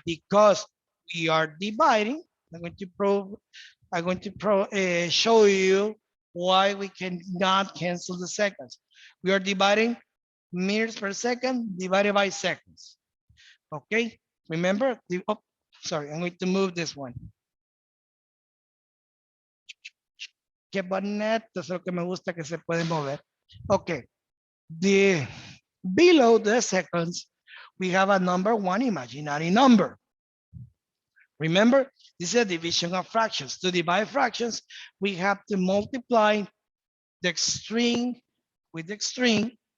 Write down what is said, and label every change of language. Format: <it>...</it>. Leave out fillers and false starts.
<en>Because we are dividing. I'm going to show you why we cannot cancel the seconds. We are dividing meters per second divided by seconds. Okay, remember? Oh, sorry, I'm going to move this one.</en> <es>Qué bonito, es lo que me gusta que se puede mover.</es> <en>Okay, below the seconds, we have a number 1 imaginary number. Remember, this is a division of fractions. To divide fractions, we have to multiply the extreme with the extreme.</en>